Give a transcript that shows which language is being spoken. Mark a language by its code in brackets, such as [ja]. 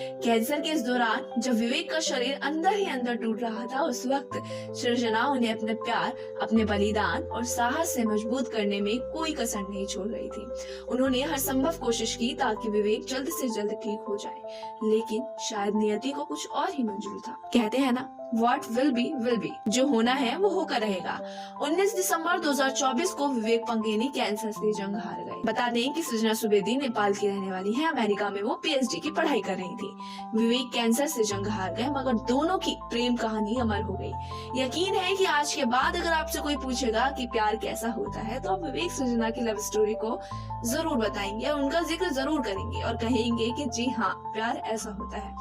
[hi] Cancer के इस दौरान जब विवेक का शरीर अंदर ही अंदर टूट रहा था, उस वक्त सृजना उन्हें अपने प्यार, अपने बलिदान और साहस से मजबूत करने में कोई कसर नहीं छोड़ रही थी। उन्होंने हर संभव कोशिश की ताकि विवेक जल्द से जल्द ठीक हो जाए, लेकिन शायद नियति को कुछ और ही मंजूर था। कहते हैं ना, [en] What will be will be। [hi] जो होना है वो होकर रहेगा। 19 दिसंबर 2024 को विवेक पंगेनी कैंसर से जंग हार गए। बता दें कि सृजना सुवेदी नेपाल की रहने वाली है। अमेरिका में वो पीएचडी की पढ़ाई कर रही थी। विवेक कैंसर से जंग हार गए, मगर दोनों की प्रेम कहानी अमर हो गई। यकीन है कि आज के बाद अगर आपसे कोई पूछेगा कि प्यार कैसा होता है तो आप विवेक सृजना की लव स्टोरी को जरूर बताएंगे और उनका जिक्र जरूर करेंगे और कहेंगे कि जी हाँ, प्यार ऐसा होता है।